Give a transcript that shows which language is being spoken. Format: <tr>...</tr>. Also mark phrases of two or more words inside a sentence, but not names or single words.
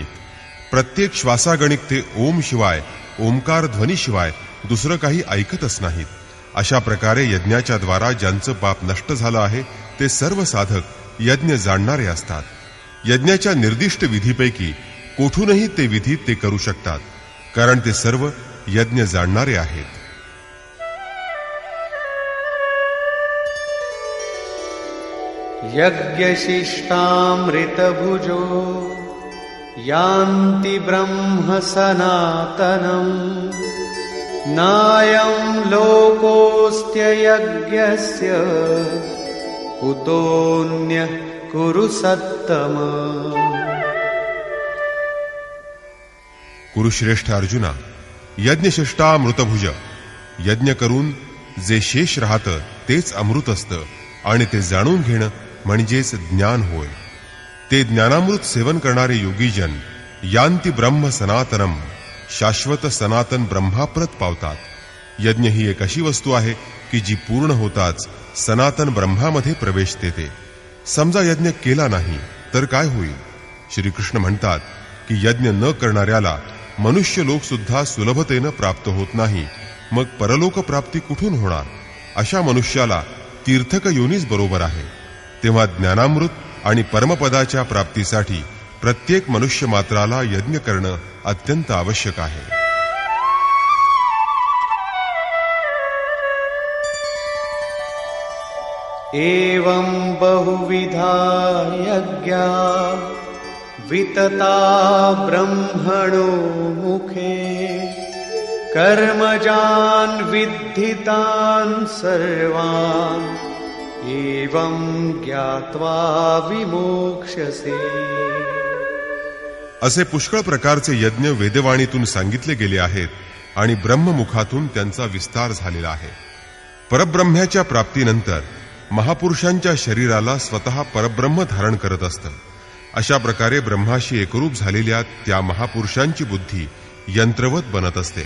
<mr>प्रत्येक श्वासागणिक ते ओम शिवाय, ओंकार ध्वनीशिवाय दुसरं काही ऐकतच नाहीत. अशा प्रकारे यज्ञाच्या द्वारा ज्यांचं पाप नष्ट झालं आहे ते सर्व साधक यज्ञ जाणणारे असतात. यज्ञाच्या निर्दिष्ट विधीपैकी कोठूनही ते विधी ते करू शकतात, कारण ते सर्व यज्ञ जाणणारे आहेत.</mr> <sa>यज्ञशिष्टामृतभुजो यान्ति ब्रह्म सनातनम् नायं लोकोऽस्त्ययज्ञस्य कुतोऽन्यः कुरु सत्तम.</sa> <mr>कुरुश्रेष्ठ अर्जुना,</mr> <sa>यज्ञशिष्टा मृतभुज,</sa> <mr>यज्ञ करून जे शेष राहतं तेच अमृत असतं आणि ते जाणून घेणं म्हणजेच ज्ञान होय. ते ज्ञानामृत सेवन करणारे योगीजन</mr> <sa>यान्ति ब्रह्म सनातनम,</sa> <mr>शाश्वत सनातन ब्रह्माप्रत पावतात. यज्ञ ही एक अशी वस्तू आहे की जी पूर्ण होताच सनातन ब्रह्मामध्ये प्रवेश देते. समजा यज्ञ केला नाही तर काय होईल? श्रीकृष्ण म्हणतात की यज्ञ न करणाऱ्याला मनुष्य लोक सुद्धा सुलभतेनं प्राप्त होत नाही, मग परलोक प्राप्ती कुठून होणार? अशा मनुष्याला तीर्थक योनीच बरोबर आहे. तेव्हा ज्ञानामृत आणि परमपदाच्या प्राप्तीसाठी प्रत्येक मनुष्य मात्राला यज्ञ करणं अत्यंत आवश्यक आहे.</mr> <sa>एवं बहुविधा यज्ञा वितता ब्रह्मणो मुखे कर्मजान् विद्धितान् सर्वान् एवं ज्ञात्वा विमोक्ष्यसे.</sa> <mr>असे पुष्कळ प्रकारचे यज्ञ वेदवाणीतून सांगितले गेले आहेत आणि ब्रह्ममुखातून त्यांचा विस्तार झालेला आहे. परब्रह्म्याच्या प्राप्तीनंतर महापुरुषांच्या शरीराला स्वतः परब्रह्म धारण करत असतं. अशा प्रकारे ब्रह्माशी एकरूप झालेल्या त्या महापुरुषांची बुद्धी यंत्रवत बनत असते.</mr>